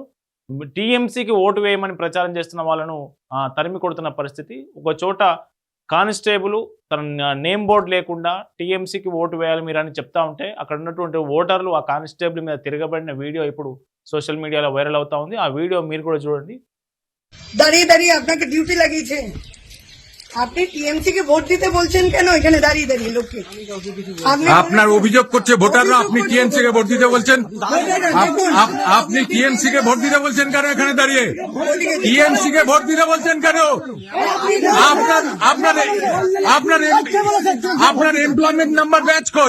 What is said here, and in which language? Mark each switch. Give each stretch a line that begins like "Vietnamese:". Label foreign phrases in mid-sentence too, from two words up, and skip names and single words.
Telugu: టీఎంసీకి ఓటు వేయమని ప్రచారం చేస్తున్న వాళ్ళను తరిమి కొడుతున్న పరిస్థితి. ఒక చోట కానిస్టేబుల్ తన
English: name board
Telugu: లేకుండా టీఎంసీకి ఓటు వేయాలి మీరు అని చెప్తా ఉంటే అక్కడ ఉన్నటువంటి ఓటర్లు ఆ కానిస్టేబుల్ మీద తిరగబడిన వీడియో ఇప్పుడు
English: social media
Telugu: వైరల్ అవుతా ఉంది. ఆ వీడియో మీరు కూడా చూడండి.
Bangla: দাঁড়িয়ে দাঁড়িয়ে আপনাকে ডিউটি লাগিয়েছে, আপনি টিএমসি কে ভোট দিতে বলছেন কেন? এখানে দাঁড়িয়ে দাঁড়িয়ে লোককে আপনার অভিযোগ করছে ভোটাররা আপনি টিএমসি কে ভোট দিতে বলছেন, আপনি টিএমসি কে ভোট দিতে বলছেন কেন? এখানে দাঁড়িয়ে টিএমসি কে ভোট দিতে বলছেন কেন? আপনার আপনার আপনার আপনার
English: employment number badge
Bangla: কই?